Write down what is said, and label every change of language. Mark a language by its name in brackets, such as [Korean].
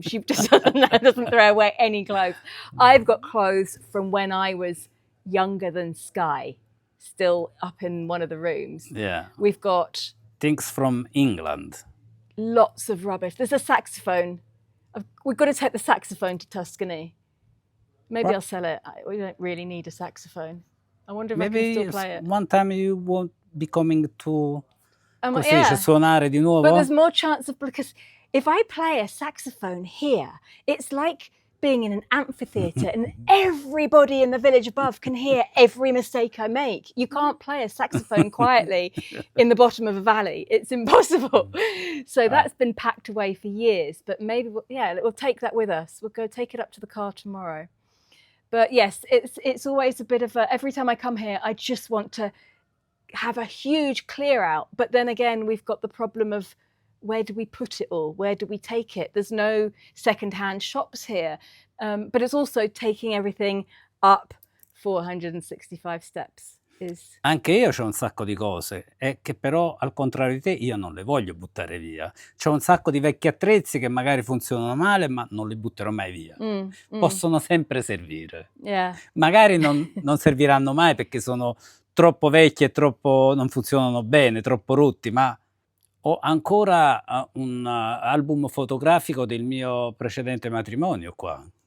[English] She just doesn't throw away any clothes. I've got clothes from when I was younger than Sky still up in one of the rooms. Yeah. We've got things from England. Lots of rubbish. There's a saxophone. We've got to take the saxophone to Tuscany. Maybe I'll sell it. We don't really need a saxophone. I wonder if I can still play it. One time you won't be coming to [Italian] suonare di nuovo. [English] But there's more chance of, because if I play a saxophone here, it's like being in an amphitheatre and everybody in the village above can hear every mistake I make. You can't play a saxophone quietly in the bottom of a valley. It's impossible. So that's been packed away for years. But maybe, we'll take that with us. We'll go take it up to the car tomorrow. But yes, it's always a bit of every time I come here, I just want to have a huge clear out. But then again, we've got the problem of, where do we put it all? Where do we take it? There's no second-hand shops here. But it's also taking everything up 465 steps. [Italian] Anche io c'ho un sacco di cose, che però al contrario di te io non le voglio buttare via. C'ho un sacco di vecchi attrezzi che magari funzionano male, ma non li butterò mai via. Possono sempre servire. Magari non serviranno mai perché sono troppo vecchi e non funzionano bene, troppo rotti, ma ho ancora un album fotografico del mio precedente matrimonio qua.